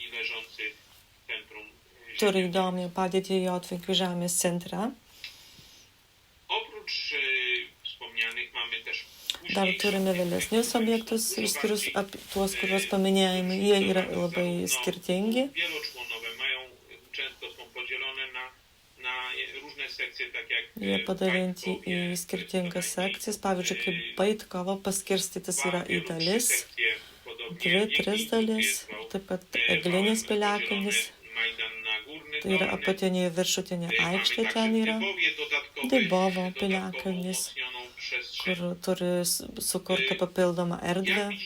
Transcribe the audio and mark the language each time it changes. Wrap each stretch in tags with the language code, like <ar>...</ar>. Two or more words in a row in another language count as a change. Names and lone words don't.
<lt>Turi įdomią padėtį Jotvingių žemės centre. Dar turime vėlesnius objektus, išskyrus tuos, kuriuos paminėjome. Jie yra labai skirtingi.</lt> <pl>Wieloczłonowe często są podzielone na różne sekcje, tak jak</pl> <lt>Jie padalinti į skirtingas sekcijas. Pavyzdžiui, kaip Baitkovo paskirstytas yra į dalis, 2-3 dalis, taip pat Eglinis piliakalnis, tai yra apatinė ir viršutinė aikštė ten yra, Dybovo piliakalnis, kur turi sukurti papildomą erdvę.</lt>